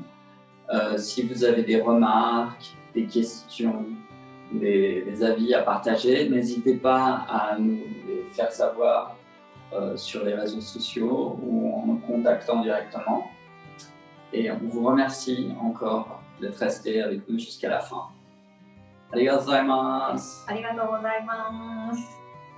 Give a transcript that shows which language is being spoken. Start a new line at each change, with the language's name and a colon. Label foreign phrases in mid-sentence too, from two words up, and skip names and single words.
French: Si vous avez des remarques, des questions, des avis à partager, n'hésitez pas à nous les faire savoir sur les réseaux sociaux ou en nous contactant directement. Et on vous remercie encore d'être resté avec nous jusqu'à la fin.
Japanese: ありがとうございます。ありがとうございます。